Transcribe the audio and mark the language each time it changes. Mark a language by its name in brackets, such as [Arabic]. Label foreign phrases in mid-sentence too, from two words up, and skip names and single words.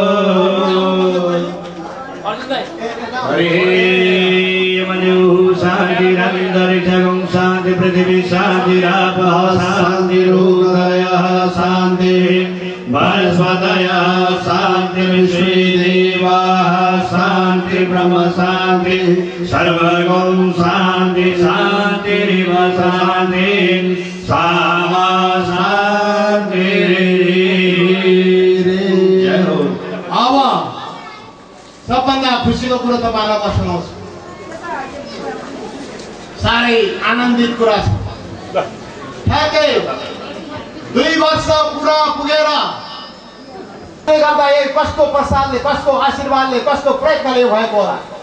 [Sanskrit] शान्तिरन्तरिक्षं शान्ति पृथिवी शान्तिरापः शान्तिरुदयः शान्तिः वनस्पतयः शान्ति विश्वे देवाः शान्ति ब्रह्म शान्ति सर्वगं शान्ति शान्तिरिव शान्ति सामा शान्ति। [Nepali] अब सबभन्दा खुसीको कुरो तपाईँलाई म सुनाउँछु। साह्रै आनन्दित कुरा छ। ठ्याक्कै 2 वर्ष पुरा पुगेर गर्दा कस्तो प्रसादले कस्तो आशीर्वादले कस्तो प्रयत्नले भएको होला।